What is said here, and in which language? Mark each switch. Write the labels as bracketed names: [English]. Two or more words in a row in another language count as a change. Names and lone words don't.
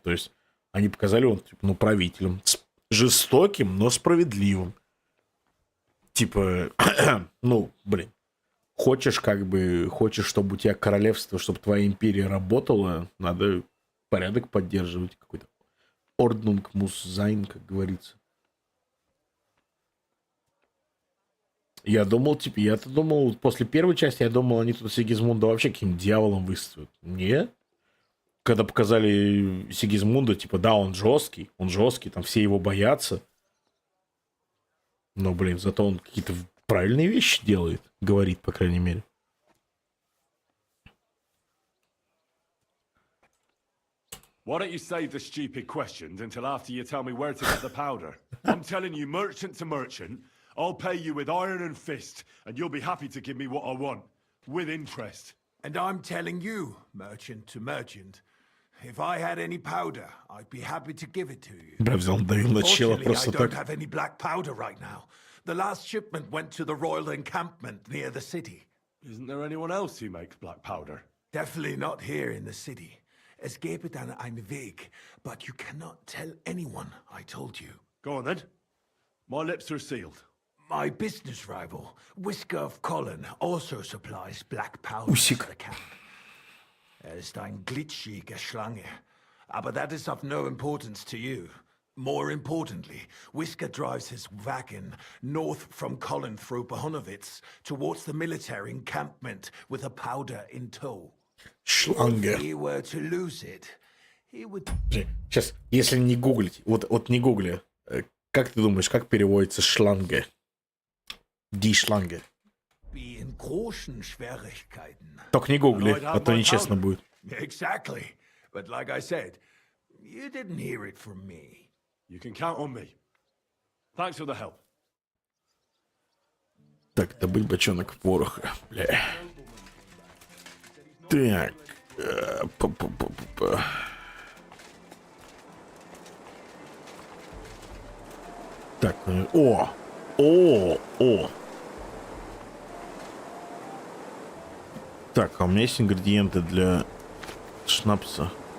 [Russian] То есть, они показали он, типа, ну, правителем. Жестоким, но справедливым. Типа, ну, блин. Хочешь, чтобы у тебя королевство, чтобы твоя империя работала, надо порядок поддерживать. [German] Какой-то Ordnung muss sein, [Russian] как говорится. Я-то думал, после первой части, я думал, они тут Сигизмунда вообще каким-то дьяволом выставят. Нет. Когда показали Сигизмунда, типа, да, он жесткий, там все его боятся. Но, блин, зато он какие-то правильные вещи делает, говорит, по крайней мере. [English] Why don't you save the stupid questions until after you tell me where to get the powder? I'm telling you, merchant to merchant, I'll pay you with iron and fist, and you'll be happy to give me what I want, with interest. And I'm telling you, merchant to merchant, if I had any powder, I'd be happy to give it to you. Unfortunately, I don't have any black powder right now. The last shipment went to the royal encampment near the city. Isn't there anyone else who makes black powder? Definitely not here in the city. [German] Es gäbe dann einen Weg, [English] but you cannot tell anyone I told you. Go on then. My lips are sealed. My business rival, Whisker of Colin, also supplies black powder to the camp. [German] Ist ein glitschige Schlange, aber [English] that is of no importance to you. More importantly, Whisker drives his wagon north from Colin through Bohonovitz towards the military encampment with a powder in tow. [Russian] Шланга. [English] If he were to lose it, he would... [Russian] Сейчас, если не гуглить, вот не гугли, как ты думаешь, как переводится шланга? [German] Die Schlange. Be in großen Schwierigkeiten. [Russian] Только не гугли, а то нечестно будет. [English] Exactly. But like I said, you didn't hear it from me. You can count on me. Thanks for the help. [Russian] Так, добыть бочонок пороха, бля. Так. Так, о! Так, а у меня есть ингредиенты для шнапса.